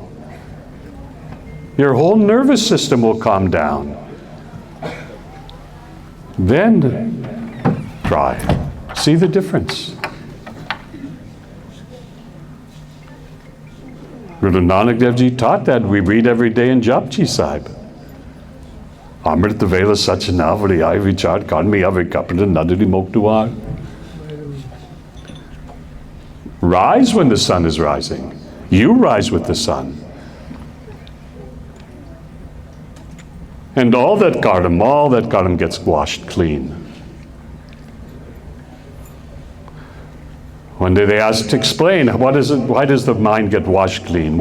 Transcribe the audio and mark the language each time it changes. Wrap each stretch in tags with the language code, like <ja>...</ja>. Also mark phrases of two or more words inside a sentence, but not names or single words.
<en>Your whole nervous system will calm down. Then try. See the difference. Guru Nanak Dev Ji taught that we read every day in Japji Sahib.</en> <pa>ਅੰਮ੍ਰਿਤ ਵੇਲਾ ਸਚੁ ਨਾਉ ਵਡਿਆਈ ਵੀਚਾਰੁ ਕਰਮੀ ਆਵੈ ਕਪੜਾ ਨਦਰੀ ਮੋਖੁ ਦੁਆਰੁ.</pa> <en>Rise when the sun is rising. You rise with the sun. And all that karma gets washed clean. One day they asked to explain, why does the mind get washed clean?</en>